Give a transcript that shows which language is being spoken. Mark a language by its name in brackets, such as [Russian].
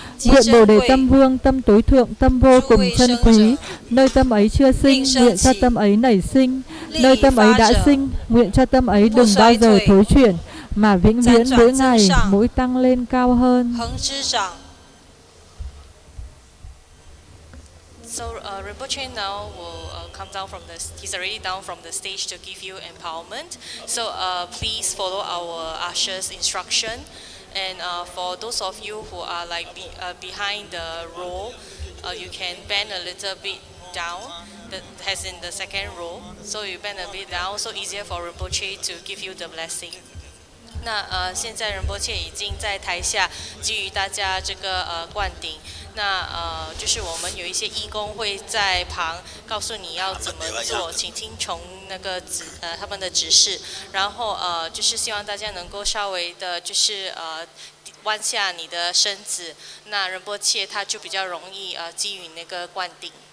[Vietnamese] Nguyện Bồ Đề Tâm vương, tâm tối thượng, tâm vô cùng chân quý, nơi tâm ấy chưa sinh, nguyện cho tâm ấy nảy sinh, nơi tâm ấy đã sinh, nguyện cho tâm ấy đừng bao giờ thối chuyển, mà vĩnh viễn mỗi ngày mỗi tăng lên cao hơn. [English] So Rinpoche now will come down from the. He's already down from the stage to give you empowerment. So please follow our usher's instruction. And for those of you who are like behind the row, you can bend a little bit down. As in the second row. So you bend a bit down, so easier for Rinpoche to give you the blessing. [Chinese] 那现在仁波切已经在台下给予大家这个灌顶。那就是我们有一些义工会在旁告诉你要怎么做，请听从那个他们的指示。然后就是希望大家能够稍微的，就是弯下你的身子，那仁波切他就比较容易给予那个灌顶。